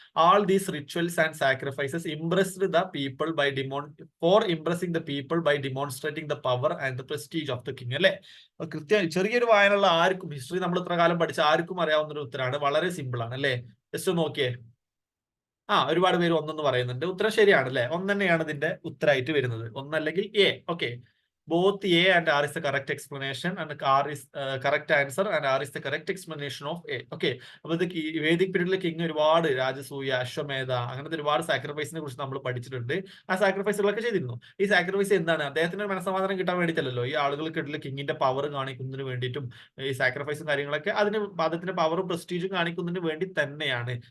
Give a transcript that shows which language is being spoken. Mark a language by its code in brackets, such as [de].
[en] All these rituals and sacrifices impressed the people by impressing the people by demonstrating the power and the prestige of the king. [ml] അല്ലെ, കൃത്യം ചെറിയൊരു വായനയുള്ള ആർക്കും, history നമ്മൾ ഇത്ര കാലം പഠിച്ച ആർക്കും അറിയാവുന്ന ഒരു ഉത്തരമാണ്. വളരെ സിമ്പിൾ ആണ് അല്ലെ. ജസ്റ്റ് നോക്കിയേ. ഒരുപാട് പേര് 1 പറയുന്നുണ്ട്. ഉത്തരം ശരിയാണ് അല്ലെ. 1 തന്നെയാണ് ഇതിന്റെ ഉത്തരമായിട്ട് വരുന്നത്. 1 അല്ലെങ്കിൽ A. Okay. [en] Both A and R is the correct explanation and R is correct answer and R is the correct explanation of A. Okay. [ml] അപ്പോൾ ഇത് വേദിക് പീരീഡിലെ കിങ് ഒരുപാട് രാജസൂയ, അശ്വമേധ അങ്ങനത്തെ ഒരുപാട് സാക്രിഫൈസിനെ കുറിച്ച് നമ്മൾ പഠിച്ചിട്ടുണ്ട്. ആ സാക്രിഫൈസുകളൊക്കെ ചെയ്തിരുന്നു. ഈ സാക്രിഫൈസ് എന്താണ്? അദ്ദേഹത്തിന് മനസ്സമാധാനം കിട്ടാൻ വേണ്ടിയിട്ടല്ലോ. ഈ ആളുകൾക്കിടയിൽ കിങ്ങിന്റെ പവർ കാണിക്കുന്നതിന് വേണ്ടിയിട്ടും ഈ സാക്രിഫൈസും കാര്യങ്ങളൊക്കെ അതിന് അദ്ദേഹത്തിന്റെ പവറും പ്രസ്റ്റീജും കാണിക്കുന്നതിന് വേണ്ടി തന്നെയാണ്.